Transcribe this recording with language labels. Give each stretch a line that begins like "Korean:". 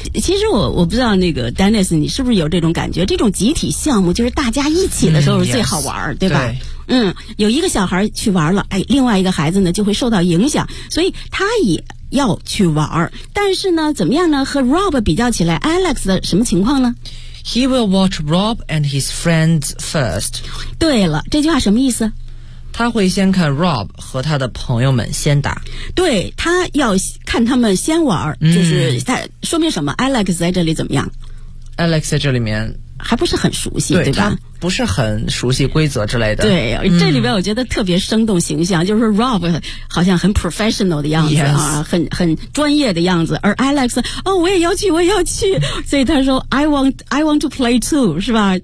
Chinese: 其实我不知道那个 Dennis 你是不是有这种感觉，这种集体项目就是大家一起的时候是最好玩、对吧？对，有一个小孩去玩了，哎，另外一个孩子呢就会受到影响，所以他也要去玩。但是呢怎么样呢，和 Rob 比较起来， Alex 的什么情况呢？
English: He will watch Rob and his friends first.
Chinese: 对了，这句话什么意思？他会先看 Rob 和他的朋友们先打，对，他要看他们先玩、就是他说明什么？ Alex 在这里怎么样？ Alex 在这里面还不是很熟悉，对吧？他不是很熟悉规则之类的。对，这里边我觉得特别生动形象，就是 Rob 好像很 professional 的样子、很专业的样子，而 Alex 哦，我也要去，我也要去，所以他说
English: I want to play too，
Chinese: 是吧？